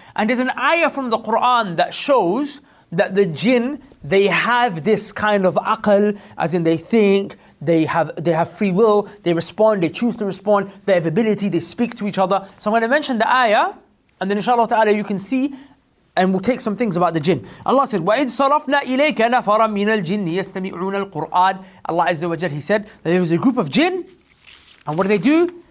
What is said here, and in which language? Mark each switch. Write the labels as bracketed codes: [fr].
[en] And there's an ayah from the Quran that shows that the jinn, they have this kind of aql, as in they think, they have free will, they respond, they choose to respond, they have ability, they speak to each other. So I'm going to mention the ayah, and then inshallah ta'ala you can see, and we'll take some things about the jinn. Allah said, [ar] وَإِذْ صَرَفْنَا إِلَيْكَ نَفَرًا مِنَ الْجِنِّ يَسْتَمِعُونَ الْقُرْآنِ. [en] Allah Azza wa Jal, He said that there was a group of jinn, and what do?